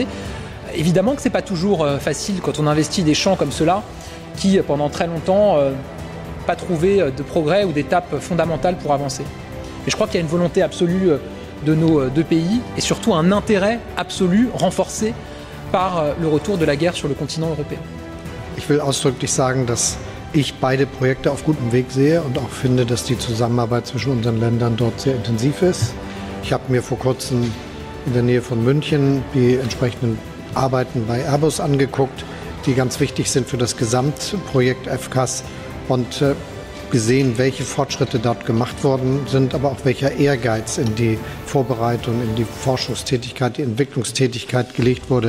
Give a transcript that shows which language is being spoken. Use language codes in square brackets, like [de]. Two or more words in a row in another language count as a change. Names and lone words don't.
[fr] Évidemment que ce n'est pas toujours facile quand on investit des champs comme cela qui, pendant très longtemps, pas trouvé de progrès ou d'étapes fondamentales pour avancer. Et je crois qu'il y a une volonté absolue de nos deux pays et surtout un intérêt absolu renforcé par le retour de la guerre sur le continent européen. [de] Ich will ausdrücklich sagen, dass ich beide Projekte auf gutem Weg sehe und auch finde, dass die Zusammenarbeit zwischen unseren Ländern dort sehr intensiv ist. Ich habe mir vor kurzem in der Nähe von München die entsprechenden Arbeiten bei Airbus angeguckt, die ganz wichtig sind für das Gesamtprojekt FCAS und gesehen, welche Fortschritte dort gemacht worden sind, aber auch welcher Ehrgeiz in die Vorbereitung, in die Forschungstätigkeit, die Entwicklungstätigkeit gelegt wurde.